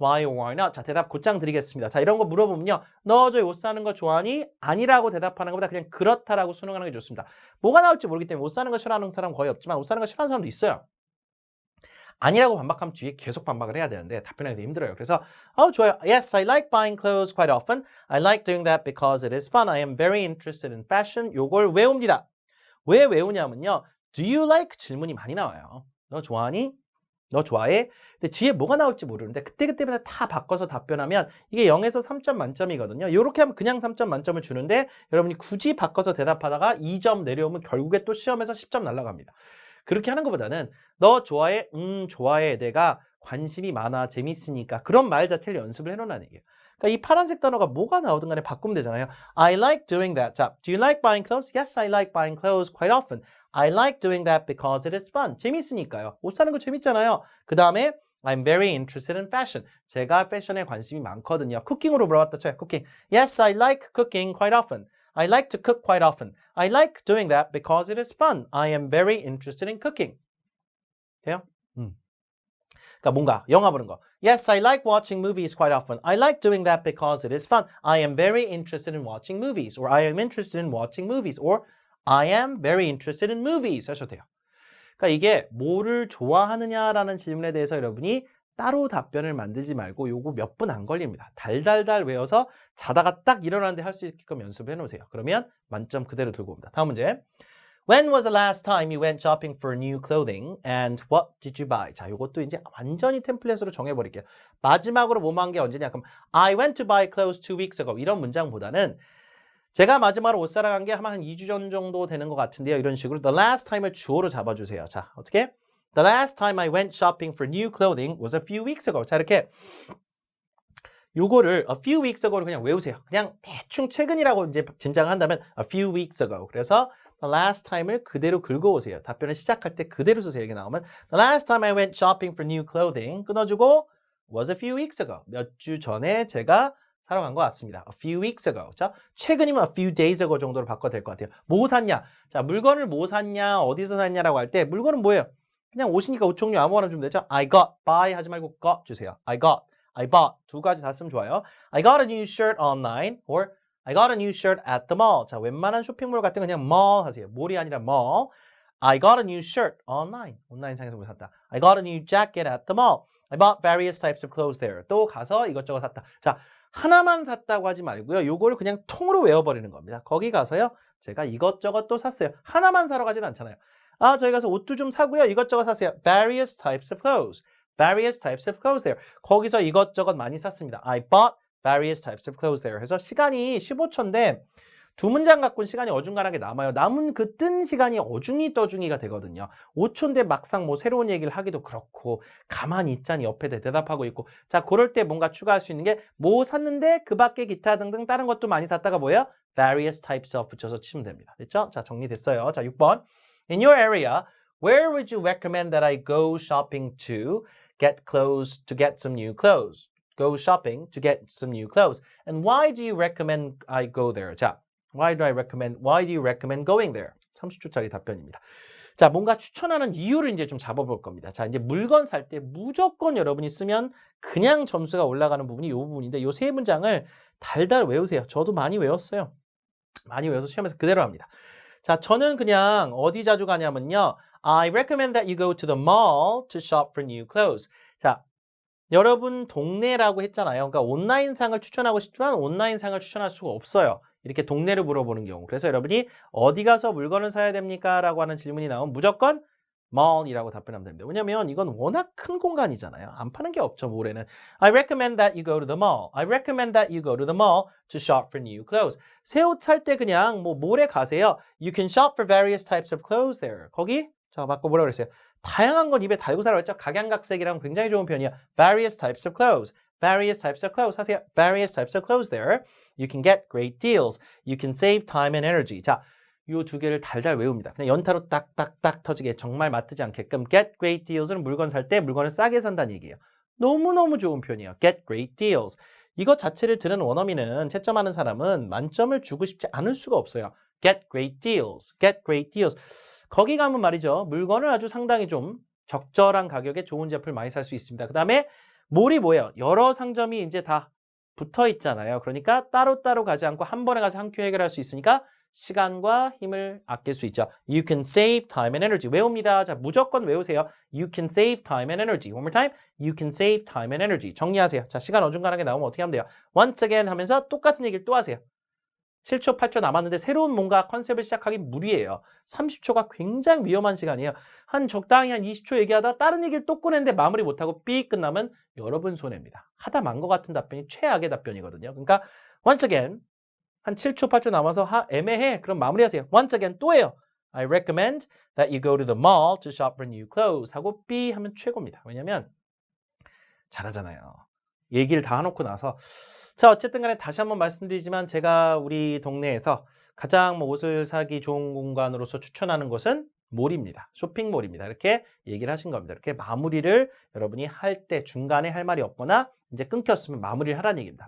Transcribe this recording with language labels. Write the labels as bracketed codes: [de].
[en] Why or why not? [ko] 자, 대답 곧장 드리겠습니다. 자, 이런 거 물어보면요. 너 저 옷 사는 거 좋아하니? 아니라고 대답하는 것보다 그냥 그렇다라고 수능하는 게 좋습니다. 뭐가 나올지 모르기 때문에 옷 사는 거 싫어하는 사람 거의 없지만 옷 사는 거 싫어하는 사람도 있어요. 아니라고 반박하면 뒤에 계속 반박을 해야 되는데 답변하기도 힘들어요. 그래서 좋아요. [en] Yes, I like buying clothes quite often. I like doing that because it is fun. I am very interested in fashion. [ko] 요걸 외웁니다. 왜 외우냐면요. [en] Do you like? [ko] 질문이 많이 나와요. 너 좋아하니? 너 좋아해? 근데 뒤에 뭐가 나올지 모르는데 그때그때마다 다 바꿔서 답변하면 이게 0에서 3점 만점이거든요. 이렇게 하면 그냥 3점 만점을 주는데 여러분이 굳이 바꿔서 대답하다가 2점 내려오면 결국에 또 시험에서 10점 날아갑니다. 그렇게 하는 것보다는 너 좋아해? 좋아해. 내가 관심이 많아. 재밌으니까. 그런 말 자체를 연습을 해놓으라는 얘기예요. 그러니까 이 파란색 단어가 뭐가 나오든 간에 바꾸면 되잖아요. [en] I like doing that. 자, do you like buying clothes? Yes, I like buying clothes quite often. I like doing that because it is fun. [ko] 재밌으니까요. 옷 사는 거 재밌잖아요. 그 다음에 [en] I'm very interested in fashion. [ko] 제가 패션에 관심이 많거든요. 쿠킹으로 물어봤다 쳐요. 쿠킹. [en] Yes, I like cooking quite often. I like to cook quite often. I like doing that because it is fun. I am very interested in cooking. [ko] 돼요? 그러니까 뭔가 영화 보는 거. [en] Yes, I like watching movies quite often. I like doing that because it is fun. I am very interested in watching movies. Or I am interested in watching movies. Or I am very interested in movies. [ko] 하셔도 돼요. 그러니까 이게 뭐를 좋아하느냐라는 질문에 대해서 여러분이 따로 답변을 만들지 말고 요거 몇 분 안 걸립니다. 달달달 외워서 자다가 딱 일어나는데 할 수 있게끔 연습해 놓으세요. 그러면 만점 그대로 들고 옵니다. 다음 문제. [en] When was the last time you went shopping for new clothing and what did you buy? [ko] 자, 요것도 이제 완전히 템플릿으로 정해버릴게요. 마지막으로 뭐만 게 언제냐? 그럼 [en] I went to buy clothes 2 weeks ago. [ko] 이런 문장보다는 제가 마지막으로 옷 사러 간 게 아마 한 2주 전 정도 되는 것 같은데요. 이런 식으로 the last time을 주어로 잡아주세요. 자, 어떻게? [en] The last time I went shopping for new clothing was a few weeks ago. [ko] 자, 이렇게 요거를 [en] a few weeks ago를 [ko] 그냥 외우세요. 그냥 대충 최근이라고 이제 짐작을 한다면 [en] a few weeks ago. [ko] 그래서 the last time을 그대로 긁어오세요. 답변을 시작할 때 그대로 쓰세요. 여기 나오면 [en] the last time I went shopping for new clothing [ko] 끊어주고 [en] was a few weeks ago. [ko] 몇 주 전에 제가 사러 간 것 같습니다. [en] A few weeks ago. [ko] 자, 최근이면 [en] a few days ago [ko] 정도로 바꿔도 될 것 같아요. 뭐 샀냐? 자, 물건을 뭐 샀냐? 어디서 샀냐라고 할 때 물건은 뭐예요? 그냥 옷이니까 옷 종류 아무거나 주면 되죠. I got, buy 하지 말고 got 주세요. I got, I bought 두 가지 다 쓰면 좋아요. [en] I got a new shirt online or I got a new shirt at the mall. [ko] 자, 웬만한 쇼핑몰 같은 거 그냥 mall 하세요. 몰이 아니라 [en] mall. I got a new shirt online. [ko] 온라인상에서 뭐 샀다. [en] I got a new jacket at the mall. I bought various types of clothes there. [ko] 또 가서 이것저것 샀다. 자, 하나만 샀다고 하지 말고요. 요걸 그냥 통으로 외워버리는 겁니다. 거기 가서요. 제가 이것저것 또 샀어요. 하나만 사러 가진 않잖아요. 아, 저희 가서 옷도 좀 사고요. 이것저것 사세요. [en] Various types of clothes. Various types of clothes there. [ko] 거기서 이것저것 많이 샀습니다. [en] I bought various types of clothes there. [ko] 해서 시간이 15초인데 두 문장 갖고는 시간이 어중간하게 남아요. 남은 그 뜬 시간이 어중이 떠중이가 되거든요. 5초인데 막상 뭐 새로운 얘기를 하기도 그렇고 가만히 있자니 옆에 대답하고 있고 자, 그럴 때 뭔가 추가할 수 있는 게 뭐 샀는데 그 밖에 기타 등등 다른 것도 많이 샀다가 뭐예요? Various types of 붙여서 치면 됩니다. 됐죠? 자, 정리됐어요. 자, 6번. [en] In your area, where would you recommend that I go shopping to get clothes to get some new clothes? Go shopping to get some new clothes. And why do you recommend I go there? 자, why do you recommend going there? [ko] 30초짜리 답변입니다. 자, 뭔가 추천하는 이유를 이제 좀 잡아볼 겁니다. 자, 이제 물건 살 때 무조건 여러분이 쓰면 그냥 점수가 올라가는 부분이 이 부분인데 이 세 문장을 달달 외우세요. 저도 많이 외웠어요. 많이 외워서 시험에서 그대로 합니다. 자, 저는 그냥 어디 자주 가냐면요. [en] I recommend that you go to the mall to shop for new clothes. [ko] 자, 여러분 동네라고 했잖아요. 그러니까 온라인상을 추천하고 싶지만 온라인상을 추천할 수가 없어요. 이렇게 동네를 물어보는 경우. 그래서 여러분이 어디 가서 물건을 사야 됩니까? 라고 하는 질문이 나오면 무조건 mall이라고 답변하면 됩니다. 왜냐면 이건 워낙 큰 공간이잖아요. 안 파는 게 없죠, 몰에는. [en] I recommend that you go to the mall. I recommend that you go to the mall to shop for new clothes. [ko] 새 옷 살 때 그냥 뭐 몰에 가세요. [en] You can shop for various types of clothes there. [ko] 거기 자, 바꿔 뭐라고 그랬어요? 다양한 건 입에 달고 살아고 했죠. 각양각색이랑 굉장히 좋은 표현이야. [en] Various types of clothes. Various types of clothes. [ko] 하세요. [en] Various types of clothes there. You can get great deals. You can save time and energy. [ko] 자, 요 두 개를 달달 외웁니다. 그냥 연타로 딱딱딱 터지게 정말 맞지 않게끔 get great deals는 물건 살 때 물건을 싸게 산다는 얘기예요. 너무너무 좋은 표현이에요. [en] get great deals. [ko] 이것 자체를 들은 원어민은 채점하는 사람은 만점을 주고 싶지 않을 수가 없어요. [en] get great deals. get great deals. [ko] 거기 가면 말이죠. 물건을 아주 상당히 좀 적절한 가격에 좋은 제품을 많이 살 수 있습니다. 그 다음에 몰이 뭐예요? 여러 상점이 이제 다 붙어 있잖아요. 그러니까 따로따로 가지 않고 한 번에 가서 한 큐 해결할 수 있으니까 시간과 힘을 아낄 수 있죠. [en] You can save time and energy. [ko] 외웁니다. 자, 무조건 외우세요. [en] You can save time and energy. One more time. You can save time and energy. [ko] 정리하세요. 자, 시간 어중간하게 나오면 어떻게 하면 돼요? Once again 하면서 똑같은 얘기를 또 하세요. 7초, 8초 남았는데 새로운 뭔가 컨셉을 시작하기 무리예요. 30초가 굉장히 위험한 시간이에요. 한 적당히 한 20초 얘기하다 다른 얘기를 또 꺼냈는데 마무리 못하고 삐 끝나면 여러분 손해입니다. 하다 만 것 같은 답변이 최악의 답변이거든요. 그러니까 once again 한 7초, 8초 남아서 애매해. 그럼 마무리하세요. Once again 또 해요. [en] I recommend that you go to the mall to shop for new clothes [ko] 하고 삐 하면 최고입니다. 왜냐면 잘하잖아요. 얘기를 다 해놓고 나서 자 어쨌든 간에 다시 한번 말씀드리지만 제가 우리 동네에서 가장 뭐 옷을 사기 좋은 공간으로서 추천하는 곳은 몰입니다. 쇼핑몰입니다. 이렇게 얘기를 하신 겁니다. 이렇게 마무리를 여러분이 할 때 중간에 할 말이 없거나 이제 끊겼으면 마무리를 하라는 얘기입니다.